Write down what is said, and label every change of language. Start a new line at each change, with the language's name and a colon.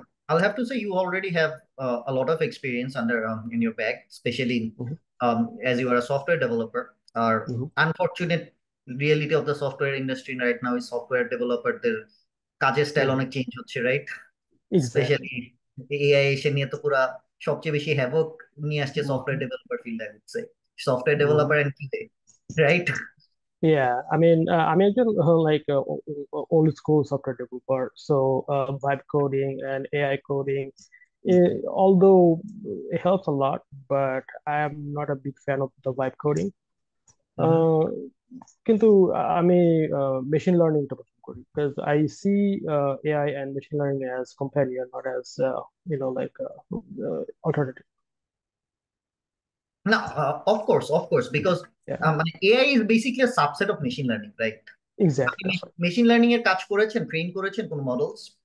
English: I'll have to say you already have a lot of experience under in your bag, especially as you are a software developer. Our unfortunate reality of the software industry right now is software developer their
Bangla: কাজের style অনেক change হচ্ছে, right? Specially AI এসে নিয়ে তো পুরা সবচেয়ে বেশি havoc নিয়ে আসছে software developer field,
English: I would say software developer and QA, right? Yeah, I mean, I'm actually like old school software developer, so vibe coding and AI coding, although it helps a lot, but I am not a big fan of the vibe coding.
Bangla: কিন্তু আমি
English: machine learning
Bangla: টা পছন্দ করি,
English: because I see AI and machine learning as companion, not as like alternative. No, of course, because AI is basically a subset of machine learning, right? Exactly.
Bangla: Machine learning এর কাজ করেছেন, train করেছেন কোন models?